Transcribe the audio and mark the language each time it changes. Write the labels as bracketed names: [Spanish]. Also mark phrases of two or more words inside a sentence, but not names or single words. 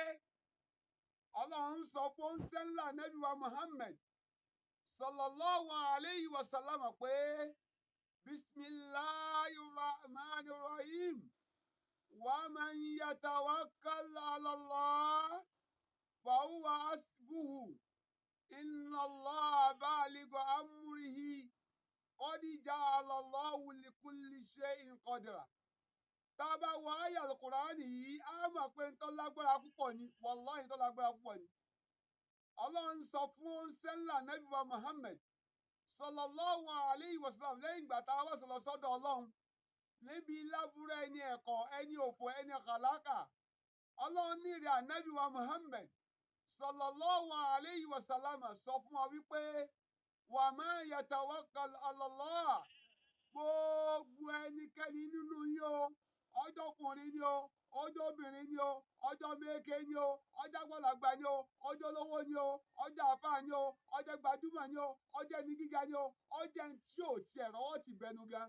[Yoruba] Ọlọ́run sọ fún ńlá Nábì wa [Arabic] Muhammad صلى الله عليه وسلم pé بسم الله الرحمن الرحيم ومن يتوكل على الله فهو حسبه إن الله بالغ أمره قد جعل الله لكل شيء قدرا. [Yoruba] Tá a bá wo àyá Al-Qur'ani yìí, a mọ̀ pé ń tó lágbára púpọ̀ ni, wallahi tó lágbára púpọ̀ ni. Ọlọ́run sọ fún ńlá Nábì wa Muhammad [Arabic] صلى الله عليه وسلم [Yoruba] lẹ́yìn ìgbà tá a wá sọ̀rọ̀ sọ́dọ̀ Ọlọ́run níbi lábúrò ẹni ẹ̀kọ́, ẹni òfò, ẹni kàlákà. Ọlọ́run ní ìrẹ̀ Ànábì wa Muhammad [Arabic] صلى الله عليه وسلم [Yoruba] sọ fún wa wípé [Arabic] ومن يتوكل على الله, [Yoruba] gbogbo ẹnikẹ́ni nínú yín o, ọjọ́kùnrin ni o, ọjọ́ obìnrin ni o, ọjọ́ méke ni o, ọjọ́ àgbàlagbà ni o, ọjọ́ olówó ni o, ọjọ́ àfáà ni o, ọjọ́ gbajúmọ̀ ni o, ọjọ́ ẹni gíga ni o, ọjọ́ ẹni tí ò tiẹ̀ rọ́wọ́ ti bẹnu gan.